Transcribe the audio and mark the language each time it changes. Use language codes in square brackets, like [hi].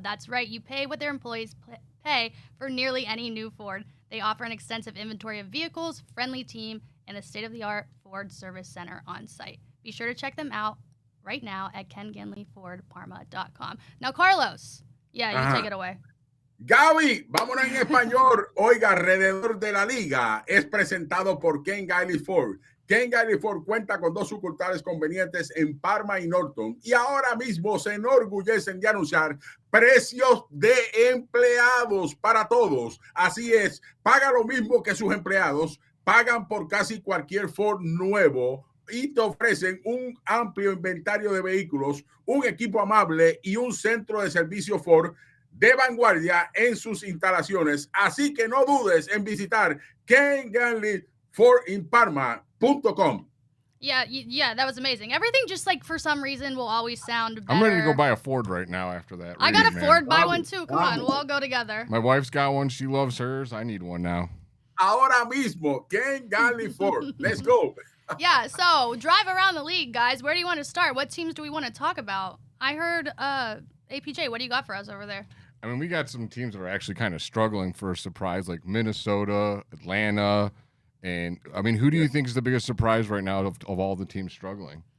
[en] That's right, you pay what their employees pay for nearly any new Ford. They offer an extensive inventory of vehicles, friendly team, and a state-of-the-art Ford service center on site. Be sure to check them out right now at kenganleyfordparma.com. Now, Carlos, you take it away. [es] Gaby, vámonos en español. Oiga, alrededor de la liga es presentado por Ken Ganley Ford. Ken Ganley Ford cuenta con 2 sucursales convenientes en Parma y Norton y ahora mismo se enorgullecen de anunciar precios de empleados para todos. Así es, paga lo mismo que sus empleados, pagan por casi cualquier Ford nuevo y te ofrecen un amplio inventario de vehículos, un equipo amable y un centro de servicio Ford de vanguardia en sus instalaciones. Así que no dudes en visitar Ken Ganley Ford in Parma.com. [en] Yeah, that was amazing. Everything just like for some reason will always sound better. I'm ready to go buy a Ford right now after that. I got a Ford, buy one too. Come on, we'll all go together. My wife's got one. She loves hers. I need one now. [es] Ahora mismo, Ken Ganley Ford. [en] Let's go. Yeah, so drive around the league, guys. Where do you want to start? What teams do we want to talk about? I heard APJ, what do you got for us over there? I mean, we got some teams that are actually kind of struggling for a surprise, like Minnesota, Atlanta, and I mean, who do you think is the biggest surprise right now of all the teams struggling?